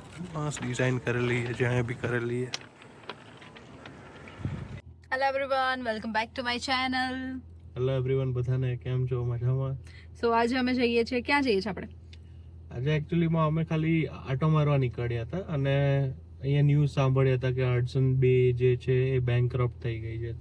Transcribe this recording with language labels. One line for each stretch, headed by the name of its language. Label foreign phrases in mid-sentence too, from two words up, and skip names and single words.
Hindi: मस्त डिजाइन करेली है जहाँ भी करेली है.
English: Hello everyone, welcome back to my channel. Hello everyone,
Gujarati: બધાને કેમ છો? મજામાં? સો આજે અમે જઈએ છીએ, ક્યાં જઈએ છીએ આપણે? આજે એકચ્યુઅલીમાં અમે ખાલી આટો મારવા નીકળ્યા હતા અને અહીંયા ન્યૂઝ સાંભળ્યા હતા કે હડસન બે જે છે એ બેંકરપ્ટ થઈ ગઈ છે.